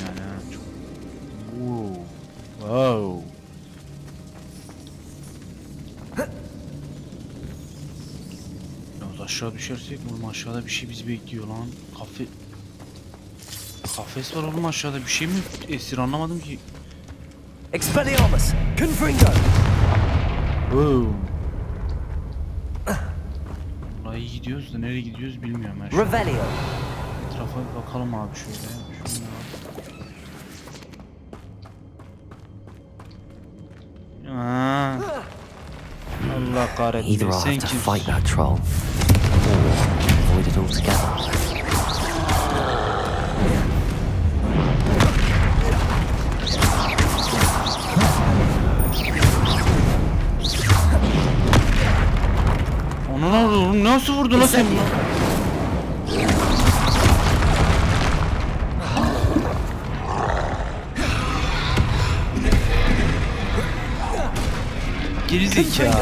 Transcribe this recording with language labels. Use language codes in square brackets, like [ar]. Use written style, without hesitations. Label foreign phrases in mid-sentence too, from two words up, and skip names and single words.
[tr] Ha. Çok... Oo. Wow. Biraz aşağı düşersek oğlum, aşağıda bir şey bizi bekliyor lan. Kafes var oğlum aşağıda, bir şey mi esir, anlamadım ki. Expelliarmus! Confringo! Wow. Vallahi iyi gidiyoruz da nereye gidiyoruz bilmiyorum ben şu an. Revelio! Etrafa bir bakalım abi şöyle. Aa. Allah kahretsin. [en] Either I'll [tr] Sen [en] have to [tr] kimsin? [en] fight that troll, or avoid it altogether. [tr] Onu ne oldu oğlum? Nasıl vurdu lan sen bunu? Geri zekalı.